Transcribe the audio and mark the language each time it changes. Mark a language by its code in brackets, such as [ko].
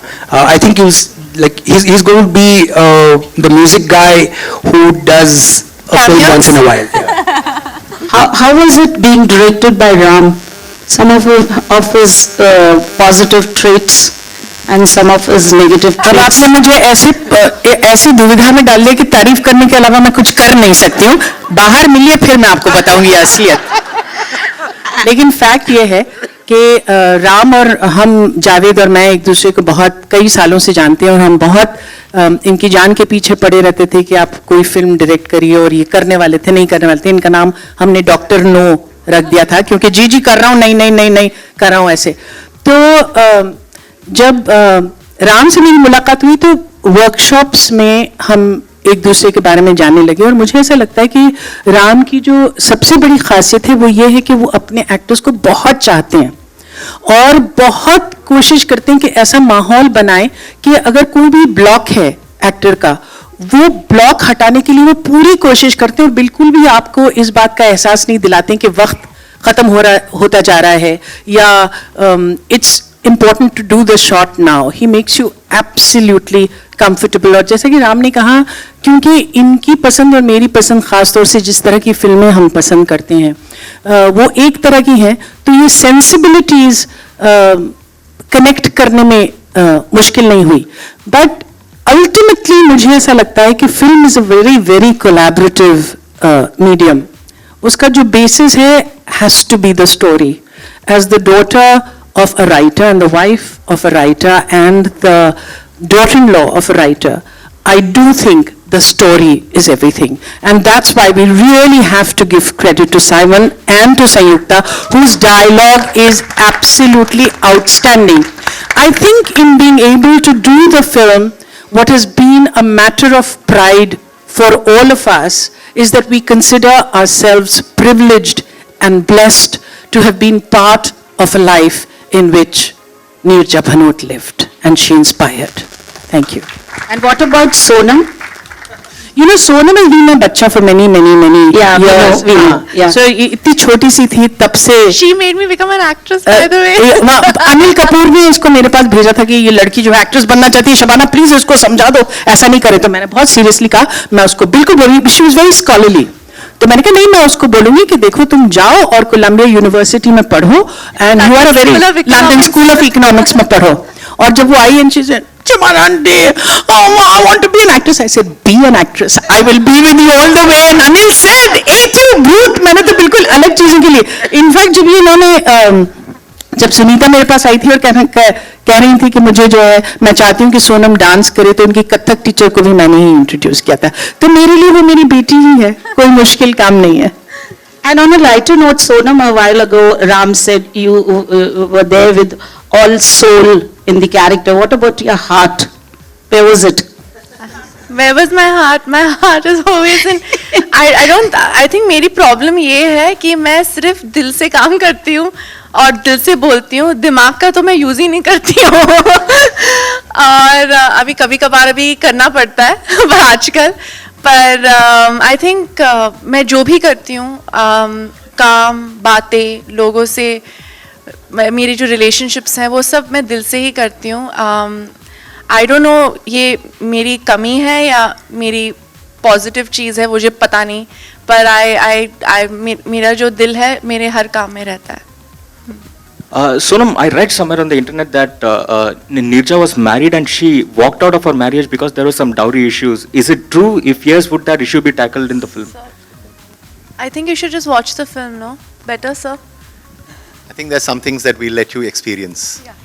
[en] I think he's going to be the music guy who does a film Cameos? once in a while. How was it being directed by Ram? Some of his positive traits and some of his negative [hi] अब [en] traits. [hi] आपने मुझे ऐसी दुविधा में डाल दिया कि तारीफ करने के अलावा मैं कुछ कर नहीं सकती हूँ. बाहर मिलिए फिर मैं आपको बताऊंगी असलियत. लेकिन फैक्ट ये है कि राम और हम, जावेद और मैं, एक दूसरे को बहुत कई सालों से जानते हैं और हम बहुत इनकी जान के पीछे पड़े रहते थे कि आप कोई फिल्म डायरेक्ट करिए, और ये करने वाले थे, नहीं करने वाले थे. इनका नाम हमने डॉक्टर नो रख दिया था क्योंकि जी कर रहा हूँ, नहीं नहीं नहीं नहीं कर रहा हूँ ऐसे. तो जब राम से मेरी मुलाकात हुई तो वर्कशॉप्स में हम एक दूसरे के बारे में जानने लगे, और मुझे ऐसा लगता है कि राम की जो सबसे बड़ी खासियत है वो ये है कि वो अपने एक्टर्स को बहुत चाहते हैं और बहुत कोशिश करते हैं कि ऐसा माहौल बनाए कि अगर कोई भी ब्लॉक है एक्टर का, वो ब्लॉक हटाने के लिए वो पूरी कोशिश करते हैं. बिल्कुल भी आपको इस बात का एहसास नहीं दिलाते हैं कि वक्त खत्म होता जा रहा है या [en] It's important to do the shot now. He makes you absolutely comfortable. [hi] और जैसा कि राम ने कहा, क्योंकि इनकी पसंद और मेरी पसंद खास तौर से जिस तरह की फिल्में हम पसंद करते हैं वो एक तरह की हैं, तो ये सेंसिबिलिटीज कनेक्ट करने में मुश्किल नहीं हुई. [en] but ultimately [hi] मुझे ऐसा लगता है कि [en] Film is a very very collaborative medium. [hi] उसका जो [en] Basis है has to be the story. As the daughter of a writer and the wife of a writer and the daughter-in-law of a writer, I do think the story is everything. And that's why we really have to give credit to Simon and to Sanyukta, whose dialogue is absolutely outstanding. I think in being able to do the film, what has been a matter of pride for all of us is that we consider ourselves privileged and blessed to have been part of a life in which Neerja Bhanot lived, and she inspired. Thank you. And what about Sonam? You know, Sonam has been my bachcha for many Yeah, years. we know, yeah. [hi] So इतनी छोटी सी थी तब से. [en] She made me become an actress, by the way. [hi] Anil Kapoor ने इसको मेरे पास भेजा था कि ये लड़की जो है एक्ट्रेस बनना चाहती है, शबाना प्लीज इसको समझा दो, ऐसा नहीं करे. तो मैंने बहुत सीरियसली कहा, मैं उसको बिल्कुल बोली. [en] She was very scholarly. [hi] तो मैंने कहा नहीं, मैं उसको बोलूंगी कि देखो तुम जाओ और कोलंबिया यूनिवर्सिटी में पढ़ो, [en] and you are a very [hi] London school of economics में पढ़ो. और जब वो आई [en] And she said, Chamara aunty, oh I want to be an actress. I said, be an actress. I will be with you all the way. And Anil said, "Hey you brute." [hi] मैंने तो बिल्कुल अलग चीजों के लिए. In fact जब ये इन्होंने जब सुनीता मेरे पास आई थी और कह रही थी कि मुझे जो है, मैं चाहती हूँ कि सोनम डांस करे, तो उनकी कथक टीचर को भी मैंने ही इंट्रोड्यूस किया था. तो मेरे लिए वो मेरी बेटी ही है, कोई मुश्किल काम नहीं है. [en] And on a lighter note, Sonam, a while ago, Ram said you were there with all soul in the character. What about your heart? Where was it? Where was my heart? My heart is always in. I think [hi] मेरी problem ये है कि मैं सिर्फ दिल से काम करती हूँ और दिल से बोलती हूँ. दिमाग का तो मैं यूज ही नहीं करती हूँ. और अभी कभी कभार अभी करना पड़ता है पर आजकल. पर [en] I think [hi] मैं जो भी करती हूँ, काम, बातें, लोगों से मेरी जो रिलेशनशिप्स हैं वो सब मैं दिल से ही करती हूँ. [en] I don't know [hi] ये मेरी कमी है या मेरी पॉजिटिव चीज़ है, मुझे पता नहीं. पर मेरा जो दिल है मेरे हर काम में रहता है. [en] Sonam, I read somewhere on the internet that Neerja was married and she walked out of her marriage because there were some dowry issues. Is it true? If yes, would that issue be tackled in the film? I think you should just watch the film, no? Better, sir? I think there's some things that we'll let you experience.